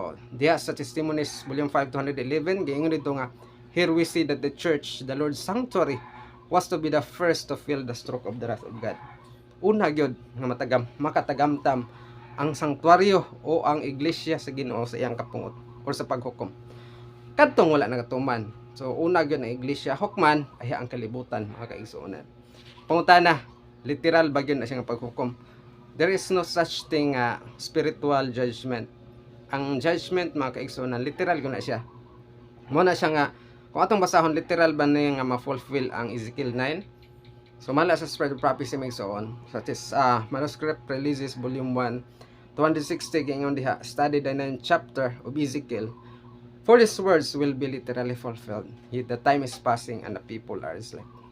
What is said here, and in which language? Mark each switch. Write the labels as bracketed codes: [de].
[ceb] Diya sa Testimonies volume 5 211 giingon dito nga, [en] here we see that the church, the Lord's sanctuary, was to be the first to feel the stroke of the wrath of God. [ceb] Una gyud nga makatagamtam ang sanktuaryo o ang iglesia sa Ginoo sa iyang kapungot o sa paghukom. Kadtong wala nagatuman. So una gyud ang iglesia hukman ay ang kalibutan mga kaigsuonan. Pangutana, literal ba gyud na siya nga paghukom? [en] There is no such thing spiritual judgment. [ceb] Ang judgment mga kaigsuonan literal gyud na siya. Mo na siya nga kung atong basahon literal ba na nga ma-fulfill ang Ezekiel 9. Sumala sa Spirit of Prophecy may soon, such as Manuscript Releases Volume 1 260 gingon diha, [en] study the 9th chapter of Ezekiel, for these words will be literally fulfilled, yet the time is passing and the people are asleep.